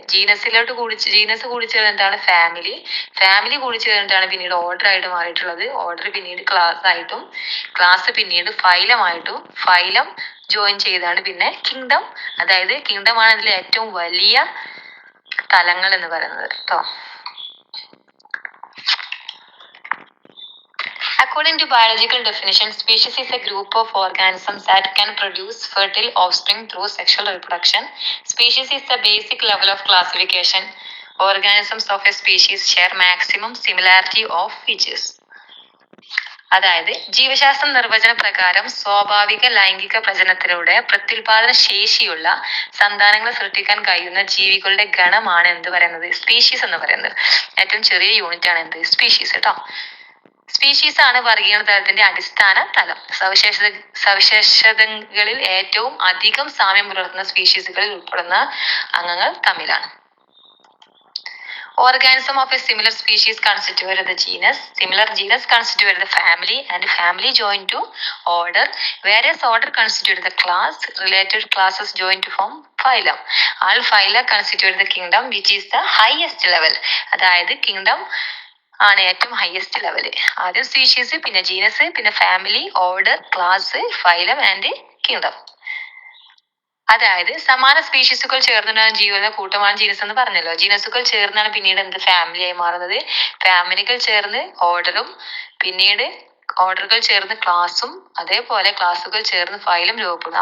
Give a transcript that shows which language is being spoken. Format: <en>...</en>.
<ml>Genus കൂടി ചേർന്നിട്ടാണ് family. Family കൂടി ചേർന്നിട്ടാണ് പിന്നീട് ഓർഡർ ആയിട്ട് മാറിയിട്ടുള്ളത്. ഓർഡർ പിന്നീട് ക്ലാസ് ആയിട്ടും, ക്ലാസ് പിന്നീട് ഫൈലമായിട്ടും, ഫൈലം ജോയിൻ ചെയ്താണ് പിന്നെ കിങ്ഡം. അതായത് കിങ്ഡം ആണ് ഇതിലെ ഏറ്റവും വലിയ തലങ്ങൾ എന്ന് പറയുന്നത് കേട്ടോ.</ml> <en>According to biological definition, species is a group of organisms that can produce fertile offspring through sexual reproduction. Species is the basic level of classification. Organisms of a species share maximum similarity of features.</en> <ml>അതായത് ജീവശാസ്ത്ര നിർവചന പ്രകാരം സ്വാഭാവിക ലൈംഗിക പ്രജനനത്തിലൂടെ പ്രത്യുൽപാദന ശേഷിയുള്ള സന്താനങ്ങളെ സൃഷ്ടിക്കാൻ കഴിയുന്ന ജീവികളുടെ ഗണമാണ് എന്ത് പറയുന്നത്? സ്പീഷീസ് എന്ന് പറയുന്നത്. ഏറ്റവും ചെറിയ യൂണിറ്റ് ആണ് എന്ത്? സ്പീഷീസ് കേട്ടോ. സ്പീഷീസ് ആണ് വർഗീകരണ തലത്തിന്റെ അടിസ്ഥാന തലം. സവിശേഷതകളിൽ ഏറ്റവും അധികം സാമ്യം പുലർത്തുന്ന സ്പീഷീസുകളിൽ ഉൾപ്പെടുന്ന അംഗങ്ങൾ തമ്മിലാണ്.</ml> <en>Organism of a similar species constituted the genus. Similar genus constituted the family, and family joined to order. Various order constituted the class. Related classes joined to form phylum. All phyla constituted the kingdom, which is the highest level.</en> <ml>അതായത് kingdom ആണ് ഏറ്റവും</ml> <en>Highest level.</en> <ml>ആദ്യം species, പിന്നെ genus, പിന്നെ family, order, class, phylum and kingdom. അതായത് സമാന സ്പീഷീസുകൾ ചേർന്നാണ് ജീവികളുടെ കൂട്ടമാണ് ജീനസ് എന്ന് പറഞ്ഞല്ലോ. ജീനസുകൾ ചേർന്നാണ് പിന്നീട് എന്ത്? ഫാമിലി ആയി മാറുന്നത്. ഫാമിലികൾ ചേർന്ന് ഓർഡറും, പിന്നീട് ഓർഡറുകൾ ചേർന്ന് ക്ലാസും, അതേപോലെ ക്ലാസുകൾ ചേർന്ന് ഫൈലം രൂപപ്പെടുന്നു.</ml>